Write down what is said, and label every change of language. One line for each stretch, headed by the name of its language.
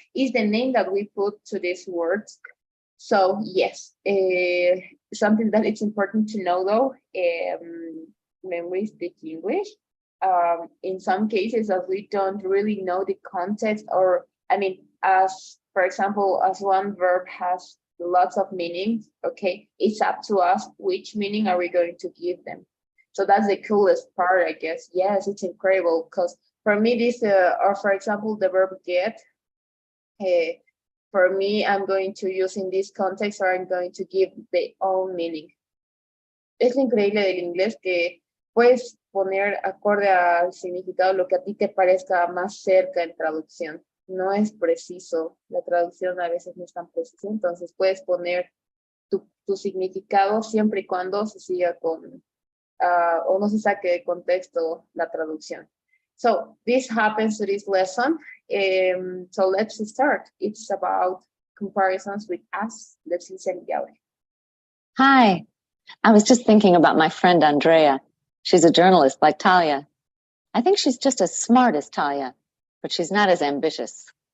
English: It's the name that we put to these words. So yes, something that it's important to know though, when we speak English, in some cases, as we don't really know the context, or I mean, as for example, as one verb has lots of meanings, okay, it's up to us which meaning are we going to give them. So that's the coolest part, I guess. Yes, it's incredible because for me, this, or for example, the verb get, for me, I'm going to use in this context, or I'm going to give the own meaning.
Spanish: Es increíble del inglés que puedes poner acorde al significado lo que a ti te parezca más cerca en traducción. No es preciso, la traducción a veces no es tan precisa, entonces puedes poner tu significado siempre y cuando se siga con, o no se saque de contexto la traducción.
English: So this happens to this lesson. So let's start. It's about comparisons with us. Let's listen the audio. Hi, I was just thinking about my friend Andrea. She's a journalist like Talia. I think she's just as smart as Talia, but she's not as ambitious.